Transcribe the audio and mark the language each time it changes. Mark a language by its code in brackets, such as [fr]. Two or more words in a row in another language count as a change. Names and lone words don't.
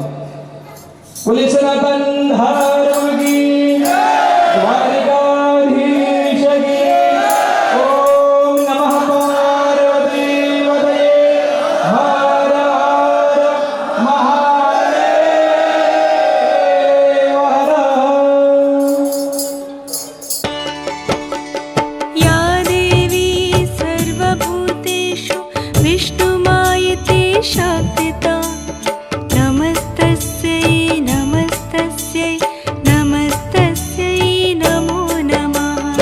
[hi] बोलीए सनातन धर्म की जय, द्वारिकाधीश की ओम नमः पार्वती पतये हर हर महादेव हर. [sa] या देवी सर्वभूतेषु विष्णुमायते शक्तिता नमस्तस्यै नमस्तस्यै नमस्तस्यै नमो नमः.